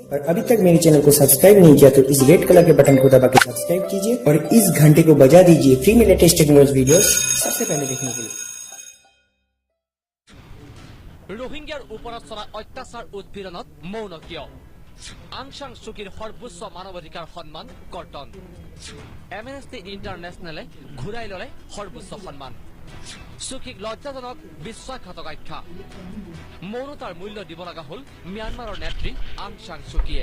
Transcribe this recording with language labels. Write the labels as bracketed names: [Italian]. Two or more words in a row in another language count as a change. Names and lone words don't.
[Hindi] अभी तक मेरे चैनल को सब्सक्राइब नहीं किया तो इस [English] red colour [Hindi] के बटन को दबा के सब्सक्राइब कीजिए और इस घंटे को बजा दीजिए फ्री में [English] latest technology videos [Hindi] सबसे पहले देखने के लिए। [Assamese] रोहिंग्यार ওপৰত চলা অত্যাচাৰ উৎপীড়নত মৌন কিয়? আং সাং সুকিৰ সৰ্বোচ্চ মানৱাধিকাৰ সন্মান কৰ্তন। এমনেষ্টি ইণ্টাৰনেশ্যনেলে ঘূৰাই ল'লে সৰ্বোচ্চ সন্মান। সুকিক লজ্জাজনক বিশ্বাসঘাতক আখ্যা। মৌনতাৰ মূল্য দিব লগা হ'ল ম্যানমাৰৰ নেত্ৰী আং সাং সুকিয়ে।